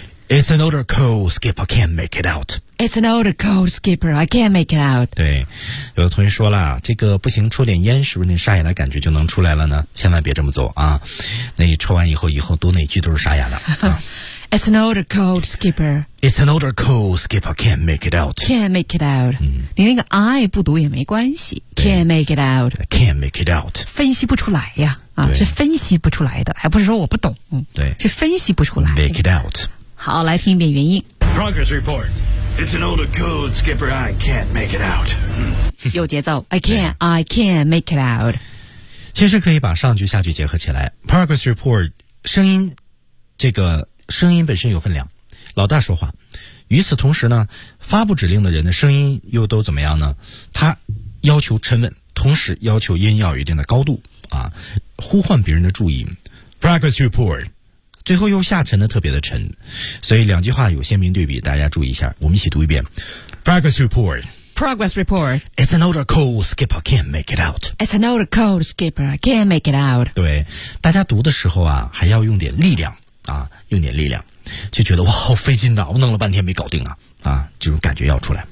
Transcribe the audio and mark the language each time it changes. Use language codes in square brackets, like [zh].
[en] It's an older code skipper can't make it out， It's an older code skipper I can't make it out。 [zh] 对，有的同学说了这个不行，抽点烟是不是那沙哑的感觉就能出来了呢？千万别这么做啊，那你抽完以后读哪句都是沙哑的、 [en] It's an older code skipper It's an older code skipper can't make it out Can't make it out、 [zh] 你那个 [en] I [zh] 不读也没关系， [en] Can't make it out Can't make it out [zh] 分析不出来呀啊，是分析不出来的，还不是说我不懂，对，是分析不出来。 [en] Make it out。 [zh] 好，来听一遍原因。 [en] Progress report It's an older code skipper I can't make it out、 [zh] 有节奏 [en] I can't make it out。 [zh] 其实可以把上句下句结合起来， [en] Progress report [zh] 声音，这个声音本身有分量，老大说话，与此同时呢，发布指令的人的声音又都怎么样呢？他要求沉稳，同时要求音要有一定的高度啊，呼唤别人的注意。 [en] Progress report [zh] 最后又下沉的特别的沉，所以两句话有鲜明对比，大家注意一下，我们一起读一遍。Progress report [en] Progress report. It's an older code skipper can't make it out. It's an older code skipper can't make it out. [zh] 对，大家读的时候啊，还要用点力量啊，用点力量，就觉得哇，好费劲啊，我弄了半天没搞定啊，啊，这种感觉要出来。